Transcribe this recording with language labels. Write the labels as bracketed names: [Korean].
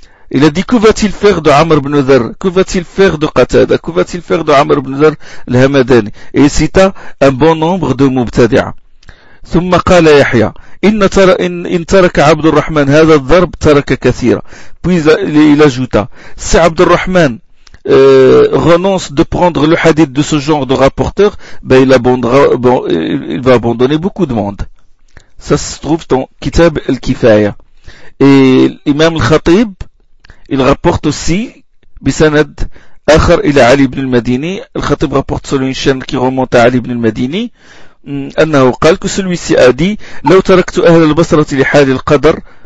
[French] Il a dit que va-t-il faire de Amr ibn Dhar, que va-t-il faire de Qatada, que va-t-il faire de Amr ibn Dhar al-Hamadani. Et il cita un bon nombre de mubtadi'a. [Arabic] ثم قال يحيى إن ترك عبد الرحمن هذا الضرب ترك كثيرا. [French] Puis il ajouta si عبد الرحمن renonce de prendre le hadith de ce genre de rapporteur, ben il va abandonner beaucoup de monde. Ça se trouve dans Kitab al-Kifaya. Et l'imam al-Khatib, il rapporte aussi, [Arabic] bisanad akhar ila Ali ibn al-Madini, [French] al-Khatib rapporte selon une chaîne qui remonte à Ali ibn al-Madini, [Arabic] annahu qal [French] que celui-ci a dit, [Arabic] لو تركت أهل البصرة لحال القدر.